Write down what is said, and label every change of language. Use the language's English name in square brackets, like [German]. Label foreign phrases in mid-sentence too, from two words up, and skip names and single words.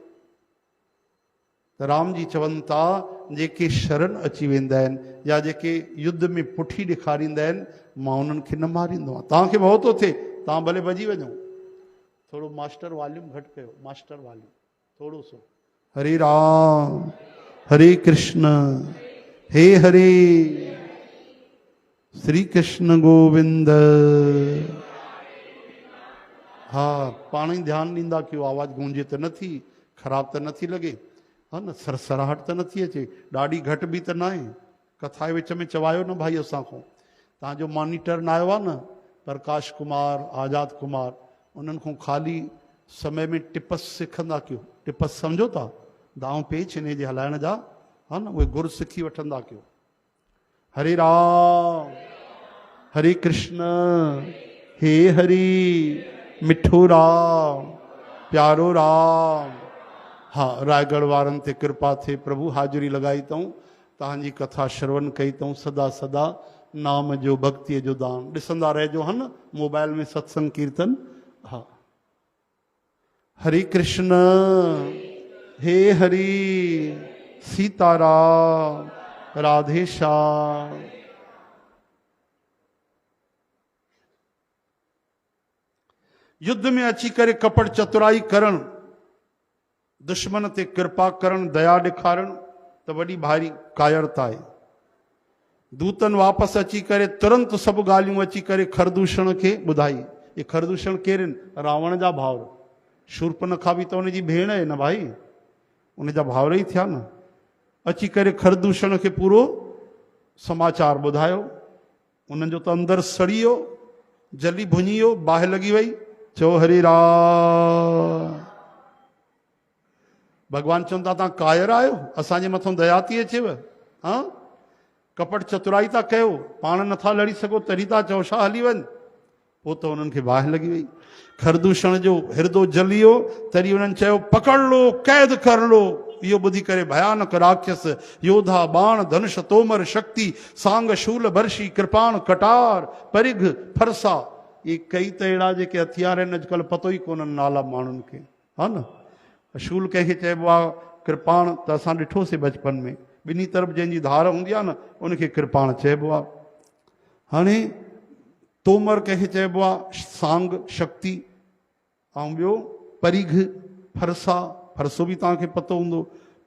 [Sindhi] त राम जी चवनि था, जेके शरण अची वेंदा आहिनि या जेके युद्ध में पुठी ॾेखारींदा आहिनि, मां उन्हनि खे न मारींदो आहियां। तव्हांखे भउ थो थिए, तव्हां भले भॼी वञो। थोरो [English] master volume [Sindhi] घटि कयो, [English] master volume [Sindhi] थोरो सो। हरे राम, हरे कृष्ण, हे हरे, श्री कृष्ण गोविंद। हा, पाण ई ध्यानु ॾींदा कयो, आवाज़ गूंजे त नथी, ख़राब त नथी लॻे, हा न, सरसराहट त नथी अचे, ॾाढी घटि बि त न आहे। कथा जे विच में चवायो न भाई असांखो। तव्हांजो मॉनिटर न आयो आहे न, प्रकाश कुमार, आज़ाद कुमार, उन्हनि खां ख़ाली समय में टिपस सिखंदा कयो। टिपस सम्झो था, दाव पेच इन जे हलाइण जा, हा न, उहे गुर सिखी वठंदा कयो। हरे राम, हरे कृष्ण, हे हरि, मिठो राम, प्यारो राम। हा, रायगढ़ वारनि ते कृपा थिए, प्रभु हाज़िरी लॻाई अथऊं, तव्हांजी कथा श्रवण कई अथऊं। सदा सदा नाम जो, भक्तीअ जो दान ॾिसंदा रहिजो, हा न, मोबाइल में सत्संग कीर्तन। हा, हरे कृष्ण, हे हरि, सीताराम, राधे श्याम। युद्ध में अची करे कपट चतुराई करण, दुश्मन ते कृपा करण, दया ॾेखारण त वॾी भारी कायरता आहे। दूतन वापसि अची करे तुरंत सभु ॻाल्हियूं अची करे खरदूषण खे ॿुधाई। ये खरदूषण केरु आहिनि? रावण जा भाउर। शूर्पनखा बि त उनजी भेण आहे न भाई, उनजा भाउर ई थिया न। अची करे खरदूषण खे पूरो समाचार ॿुधायो। उन्हनि जो त अंदरि सड़ी वियो, जली भुञी वियो, बाहि लॻी वई। चओ हरे राम। भगवान चवनि था, तव्हां कायर आहियो, असांजे मथां दया थी अचेव? हा, कपट चतुराई था कयो, पाण नथा लड़ी सघो, तॾहिं था चओ छा हली वञ। पोइ त उन्हनि खे बाहि लॻी वई, खरदूषण जो हिरदो जली वियो। तॾहिं उन्हनि चयो [Hindi] पकड़ लो, कैद कर लो। [Sindhi] इहो ॿुधी करे भयानक राक्षस, योधा, बाण, धनुष, तोमर, शक्ति, सांग, शूल, बर्शी, कृपाण, कटार, परिघ, फरसा, ये कई त अहिड़ा जेके हथियार आहिनि अॼुकल्ह पतो ई कोन्हनि नाला माण्हुनि खे, हा न। शूल कंहिंखे चइबो आहे, कृपाण त असां ॾिठोसीं बचपन में, ॿिन्ही तरफ़ जंहिंजी धार हूंदी आहे न, उनखे कृपाण चइबो आहे। हाणे तोमर कंहिंखे चइबो आहे, सांग, शक्ति, ऐं ॿियो परिघ, फरसा, फरसो बि तव्हांखे पतो हूंदो।